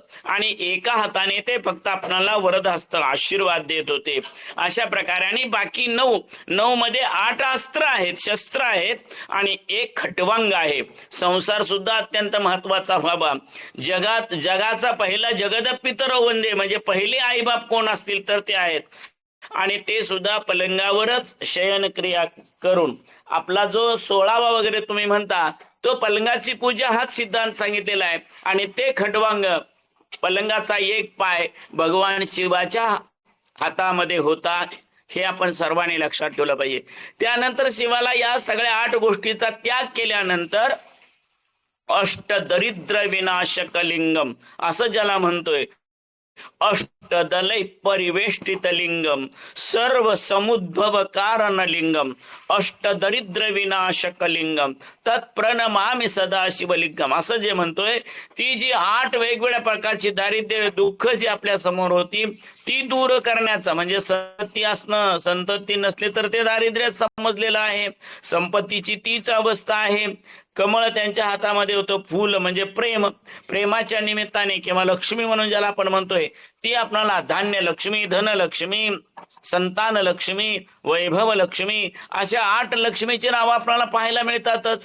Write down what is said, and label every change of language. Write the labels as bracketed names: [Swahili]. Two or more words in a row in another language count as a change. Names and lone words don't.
[Marathi] आणि एका हाताने ते फक्त आपल्याला वरदहस्त आशीर्वाद देत होते. अशा प्रकारे आणि बाकी 9 मध्ये 8 अस्त्र आहेत, शस्त्र आहेत आणि 1 खटवांग आहे. संसार सुद्धा अत्यंत महत्वाचा व्हावा. जगाचा पहिला [Sanskrit] जगद पितरौ वंदे [Marathi] म्हणजे पहिले आईबाप कोण असतील तर ते आहेत. आणि ते सुद्धा पलंगावरच शयन क्रिया करून. आपला जो 16वा वगैरे तुम्ही म्हणता तो पलंगाची पूजा हाच सिद्धांत सांगितलेला आहे. आणि ते खटवांग, पलंगाचा 1 पाय भगवान शिवाच्या हातामध्ये होता, हे आपण सर्वांनी लक्षात ठेवलं पाहिजे. त्यानंतर शिवाला या सगळ्या 8 गोष्टीचा त्याग केल्यानंतर [Sanskrit] अष्टदरिद्र विनाशक लिंगम [Marathi] असं ज्याला म्हणतोय, [Sanskrit] अष्टदलै परिवेष्टित लिंगम सर्व समुद्भव कारण लिंगम अष्टदरिद्र विनाशक लिंगम तत्प्रणमामि सदा शिवलिंगम [Marathi] असं जे म्हणतोय, ती जी 8 वेगवेगळ्या प्रकारची दारिद्र्य दुःख जी आपल्या समोर होती ती दूर करण्याचा, म्हणजे संतती असणं, संतती नसली तर ते दारिद्र्य समजलेलं आहे. संपत्तीची तीच अवस्था आहे. कमळ त्यांच्या हातामध्ये होतं, फूल म्हणजे प्रेम, प्रेमाच्या निमित्ताने किंवा लक्ष्मी म्हणून ज्याला आपण म्हणतोय ती आपल्याला धान्य लक्ष्मी, धनलक्ष्मी, संतान लक्ष्मी, वैभव लक्ष्मी, अशा 8 लक्ष्मीची नावं आपल्याला पाहायला मिळतातच.